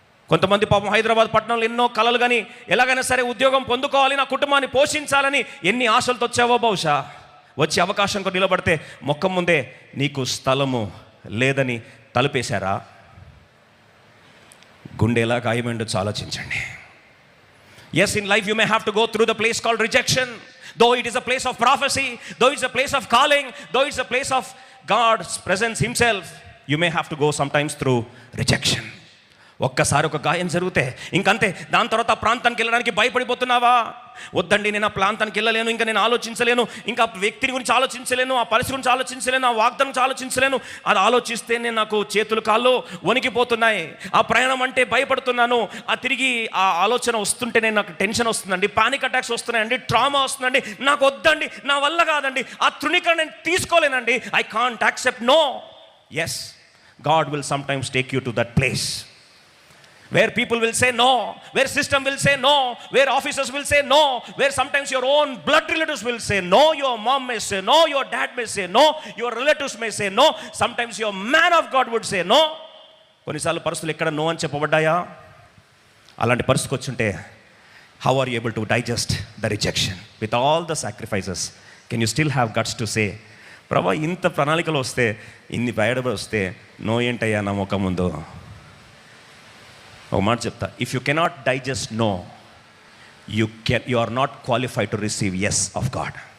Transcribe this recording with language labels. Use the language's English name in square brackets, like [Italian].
[Telugu] కొంతమంది పాపం హైదరాబాద్ పట్టణంలో ఎన్నో కలలు కానీ ఎలాగైనా సరే ఉద్యోగం పొందుకోవాలి, నా కుటుంబాన్ని పోషించాలని ఎన్ని ఆశలతో వచ్చావో, బహుశా వచ్చి అవకాశం కూడా నిలబడితే ముఖం ముందే నీకు స్థలము లేదని తలుపేశారా? గుండె ఎలా గాయమైందో ఆలోచించండి. [English] Yes, in life you may have to go through the place called rejection. Though it is a place of prophecy, though it's a place of calling, though it's a place of God's presence himself, you may have to go sometimes through rejection. [Telugu] ఒక్కసారి ఒక గాయం జరిగితే ఇంకంతే. దాని తర్వాత ఆ ప్రాంతానికి వెళ్ళడానికి భయపడిపోతున్నావా? వద్దండి, నేను ఆ ప్రాంతానికి వెళ్ళలేను, ఇంకా నేను ఆలోచించలేను, ఇంకా వ్యక్తిని గురించి ఆలోచించలేను, ఆ పరిస్థితి గురించి ఆలోచించలేను, ఆ వాగ్దానం గురించి ఆలోచించలేను. అది ఆలోచిస్తే నేను నాకు చేతులు కాళ్ళు వణికిపోతున్నాయి. ఆ ప్రయాణం అంటే భయపడుతున్నాను. ఆ తిరిగి ఆ ఆలోచన వస్తుంటే నేను నాకు టెన్షన్ వస్తుందండి, పానిక్ అటాక్స్ వస్తున్నాయండి, ట్రామా వస్తుందండి. నాకు వద్దండి, నా వల్ల కాదండి, ఆ తృణీకరణ నేను తీసుకోలేనండి. [English] I can't accept. No. Yes, God will sometimes take you to that place where people will say no, where system will say no, where officers will say no, where sometimes your own blood relatives will say no, your mom may say no, your dad may say no, your relatives may say no, sometimes your man of God would say no. [Telugu] కొన్నిసార్లు పరిస్థితులు ఎక్కడ no అని చెప్పబడ్డాయా? అలాంటి పరిస్థితికి వచ్చుంటే [English] how are you able to digest the rejection with all the sacrifices? Can you still have guts to say, [Telugu] ప్రభా ఇంత ప్రణాళికలు వస్తే, ఇన్ని బయటపడి వస్తే నో ఏంటయ్యా నా ముఖం ముందు? ఒక మాట చెప్తా, [English] If you cannot digest no, you are not qualified to receive yes of God.